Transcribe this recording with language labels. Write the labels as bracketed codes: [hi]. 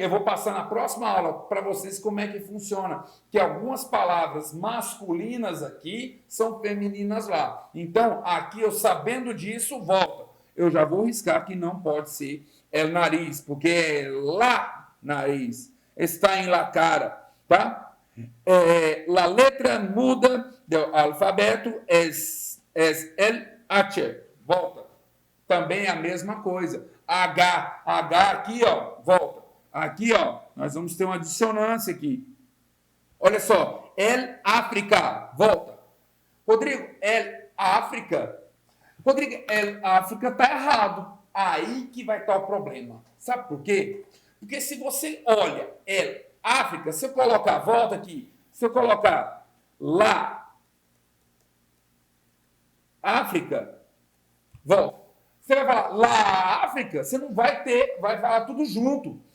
[pt] Eu vou passar na próxima aula para vocês como é que funciona. Que algumas palavras masculinas aqui são femininas lá. Então, aqui eu sabendo disso, volta. Eu já vou riscar que não pode ser [es] el nariz, [pt] porque é lá nariz. Está em [es] la cara, [pt] tá? [es] La letra muda do alfabeto es el H. [pt] Volta. Também é a mesma coisa. H aqui, ó, volta. Aqui, ó, nós vamos ter uma dissonância aqui. Olha só, [es] el África, [pt] volta. Rodrigo, el África. Rodrigo, [es] el África [pt] tá errado. Aí que vai estar o problema. Sabe por quê? Porque se você olha [es] el África, [pt] se eu colocar, volta aqui, se eu colocar lá, África, volta. Você vai falar lá, África, você não vai ter, vai falar tudo junto.